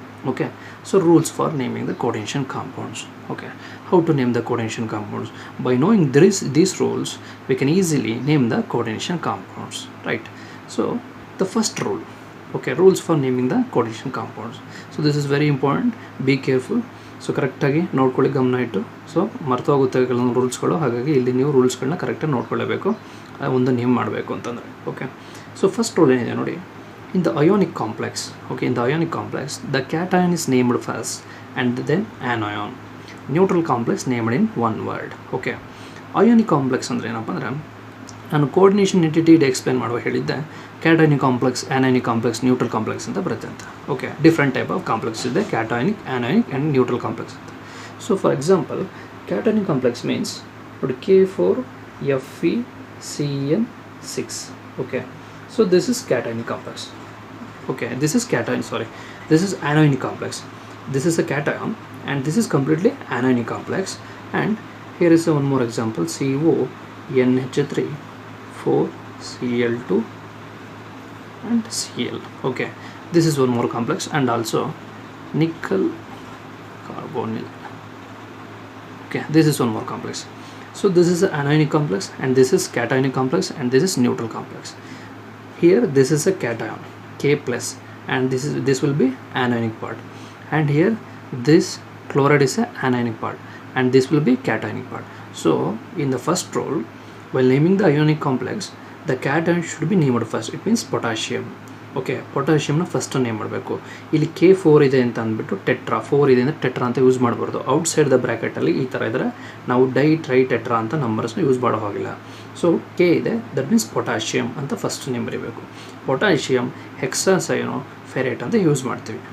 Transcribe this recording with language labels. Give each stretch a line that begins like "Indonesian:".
English: Okay, so rules for naming the coordination compounds. Okay, how to name the coordination compounds? By knowing these rules we can easily name the coordination compounds, right? So the first rule, okay, rules for naming the coordination compounds. So this is very important, be careful.
Kannada: So ಕರೆಕ್ಟಾಗಿ ನೋಡ್ಕೊಳ್ಳಿ, ಗಮನ ಇಟ್ಟು. So ಮರ್ತೋಗುತ್ತೆ ಕೆಲವೊಂದು ರೂಲ್ಸ್ಗಳು, ಹಾಗಾಗಿ ಇಲ್ಲಿ ನೀವು ರೂಲ್ಸ್ಗಳನ್ನ ಕರೆಕ್ಟಾಗಿ ನೋಡ್ಕೊಳ್ಳೇಬೇಕು ಒಂದು ನೇಮ್ ಮಾಡಬೇಕು ಅಂತಂದರೆ.
English: okay, so first rule
Kannada: ಏನಿದೆ ನೋಡಿ,
English: In the ionic complex, okay, in the ionic complex the cation is named first and then anion. Neutral complex named in one word.
Kannada: Okay, ionic complex ಅಂದರೆ ಏನಪ್ಪ ಅಂದರೆ, ನಾನು ಕೋಆರ್ಡಿನೇಷನ್ ಎಂಟಿಟಿ ಎಕ್ಸ್ಪ್ಲೇನ್ ಮಾಡುವ ಹೇಳಿದ್ದೆ, ಕ್ಯಾಟಯಾನಿಕ್ complex, ಆ್ಯನಾಯಾನಿಕ್ complex, neutral complex ಅಂತ ಬರುತ್ತೆ ಅಂತ. Okay, different type of complex ಇದೆ, ಕ್ಯಾಟಯಾನಿಕ್, ಆ್ಯನಾಯಾನಿಕ್ ಆ್ಯಂಡ್ ನ್ಯೂಟ್ರಲ್ ಕಾಂಪ್ಲೆಕ್ಸ್ ಅಂತ. So for example ಕ್ಯಾಟಯಾನಿಕ್ complex means ನೋಡಿ K4FeCN6.
English: okay, so this is cationic complex. Okay, this is cation, sorry, this is anionic complex. This is a cation and this is completely anionic complex. And here is one more example, CONH3 4Cl2 and Cl. okay, this is one more complex. And also nickel carbonyl. okay, this is one more complex. So this is an anionic complex and this is cationic complex and this is neutral complex. Here this is a cation K plus and this will be anionic part, and here this chloride is a anionic part and this will be cationic part. So in the first rule, while naming the ionic complex, the cation should be named first. It means potassium.
Kannada: Okay, ಪೊಟ್ಯಾಷಿಯಮ್ನ first name ಮಾಡಬೇಕು. ಇಲ್ಲಿ K4 ಇದೆ ಅಂತ ಅಂದ್ಬಿಟ್ಟು tetra, 4 ಇದೆ ಅಂದರೆ tetra ಅಂತ use ಮಾಡಬಾರ್ದು. Outside the ಬ್ರ್ಯಾಕೆಟಲ್ಲಿ ಈ ಥರ ಇದ್ದರೆ ನಾವು ಟ್ರೈ ಟೆಟ್ರಾ ಅಂತ ನಂಬರ್ಸ್ನ ಯೂಸ್ ಮಾಡೋ ಹಾಗಿಲ್ಲ. ಸೊ K ಇದೆ, ದಟ್ ಮೀನ್ಸ್ ಪೊಟ್ಯಾಷಿಯಮ್ ಅಂತ ಫಸ್ಟ್ ನೇಮ್ ಬರೀಬೇಕು. ಪೊಟ್ಯಾಷಿಯಮ್ ಹೆಕ್ಸಾಸೈನೋ ಫೆರೇಟ್ ಅಂತ ಯೂಸ್ ಮಾಡ್ತೀವಿ.